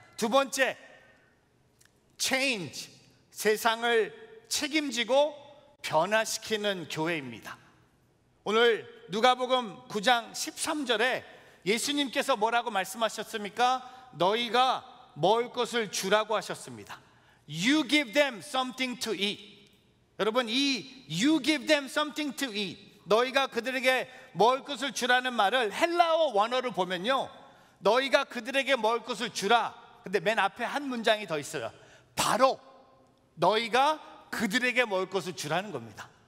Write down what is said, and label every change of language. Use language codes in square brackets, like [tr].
[ko] 두 번째, change, 세상을 책임지고 변화시키는 교회입니다. 오늘 누가복음 9장 13절에 예수님께서 뭐라고 말씀하셨습니까? 너희가 먹을 것을 주라고 하셨습니다. [en] You give them something to eat. [ko] 여러분, 이 [en] you give them something to eat, [ko] 너희가 그들에게 먹을 것을 주라는 말을 헬라어 원어를 보면요 너희가 그들에게 먹을 것을 주라. 근데 맨 앞에 한 문장이 더 있어요. 바로 너희가 그들에게 먹을 것을 주라는 겁니다.